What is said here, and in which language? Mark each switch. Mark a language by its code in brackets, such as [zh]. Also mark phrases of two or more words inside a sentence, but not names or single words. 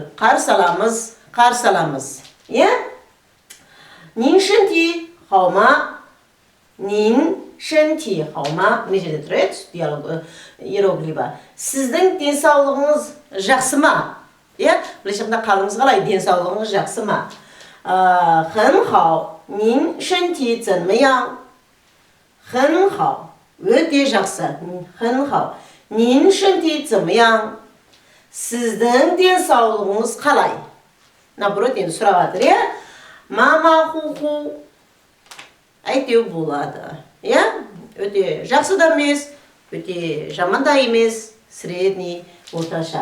[kk] Қарсы аламыз. [zh] 您身体好吗. 您身体好吗. [kk] Мына жерде тұрады диалог иероглифі. Сіздің денсаулығыңыз жақсы ма? Былайша айтқанда қалыңыз қалай? Денсаулығыңыз жақсы ма? [zh] 很好. 您身体怎么样? 很好. [kk] Өте жақсы. [zh] 很好. 您身体怎么样? [kk] Сіздің денсаулығыңыз қалай? Наоборот, енді сұрап жатыр. [zh] 马马虎虎. [kk] Әйтеу болады. Өте жақсы да емес, өте жаман да емес, средний, орташа.